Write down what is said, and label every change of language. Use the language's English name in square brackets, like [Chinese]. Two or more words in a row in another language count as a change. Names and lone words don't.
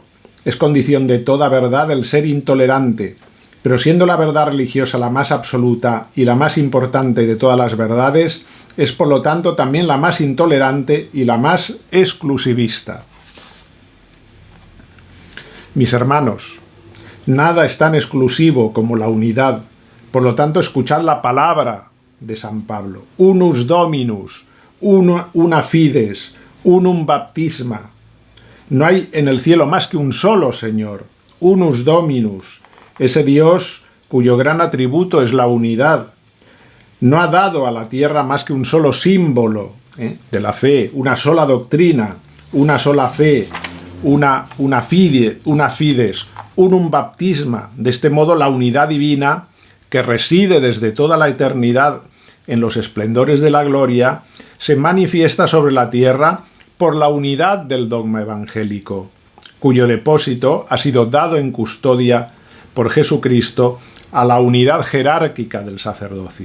[Spanish] Es condición de toda verdad el ser intolerante, pero siendo la verdad religiosa la más absoluta y la más importante de todas las verdades, es por lo tanto también la más intolerante y la más exclusivista. Mis hermanos, nada es tan exclusivo como la unidad, por lo tanto escuchad la palabra de San Pablo. [Latin] Unus Dominus, una fides, unum baptisma. [Spanish] No hay en el cielo más que un solo Señor, [Latin] unus Dominus, [Spanish] ese Dios cuyo gran atributo es la unidad. No ha dado a la tierra más que un solo símbolo de la fe, una sola doctrina, una sola fe, [Latin] una fides, unum baptisma. [Spanish] De este modo la unidad divina, que reside desde toda la eternidad en los esplendores de la gloria, se manifiesta sobre la tierra por la unidad del dogma evangélico, cuyo depósito ha sido dado en custodia por Jesucristo a la unidad jerárquica del sacerdocio.